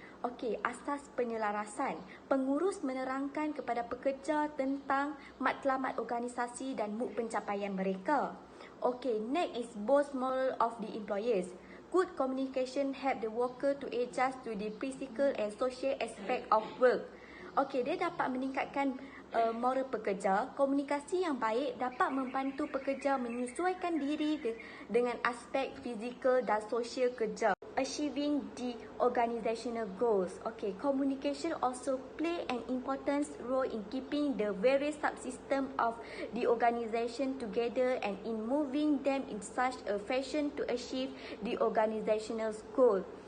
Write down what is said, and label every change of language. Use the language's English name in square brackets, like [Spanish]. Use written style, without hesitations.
[Malay] Okey, asas penyelarasan. Pengurus menerangkan kepada pekerja tentang matlamat organisasi dan mood pencapaian mereka. [English] Okey, next is both moral of the employees. Good communication help the worker to adjust to the physical and social aspect of work. [Malay] Okey, dia dapat meningkatkan moral pekerja. Komunikasi yang baik dapat membantu pekerja menyesuaikan diri dengan aspek fizikal dan sosial kerja. [English] Achieving the organizational goals. Okay, communication also play an important role in keeping the various subsystem of the organization together and in moving them in such a fashion to achieve the organizational goal.